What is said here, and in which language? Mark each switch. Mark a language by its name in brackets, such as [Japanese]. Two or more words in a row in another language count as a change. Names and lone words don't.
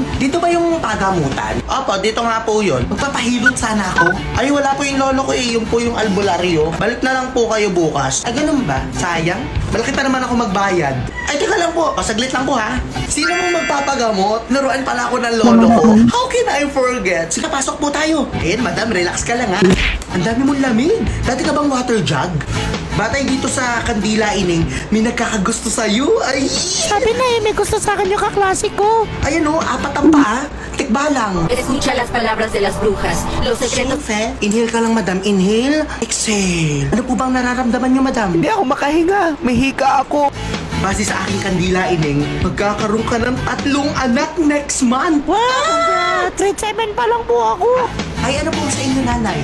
[Filipino] Dito ba yung pagamutan? Opo, dito nga po yun. Magpapahilot sana ako. Ay, wala po yung lolo ko eh. Yung po yung albularyo. Balik na lang po kayo bukas. Ay, ganun ba? Sayang. Malaki pa naman ako magbayad. Ay, teka lang po. Pasaglit lang po ha. Sino mo magpapagamot? Laruan pala ako ng lolo ko. [English] How can I forget? [Filipino] Sige, pasok po tayo. Ayan, madam, relax ka lang ha. Ang dami mong lamig. Dati ka bang [English] water jug? [Filipino] Batay dito sa Kandila Ining, may nagkakagusto sa'yo. Ay! Sabi na may gusto sa akin yung kaklase ko. Ayan o, 4 ang paa. Tikba lang. [Spanish] Escucha las palabras de las brujas. Los secretos. Fe, [Filipino] inhale ka lang, madam. [English] Inhale, exhale. [Filipino] Ano po bang nararamdaman niyo, madam? Hindi ako makahinga. May hika ako. Base sa aking Kandila Ining, magkakaroon ka ng 3 anak [English] next month. [Filipino] Wow! Grade 7 pa lang po ako. Ay, ano po sa inyo, nanay?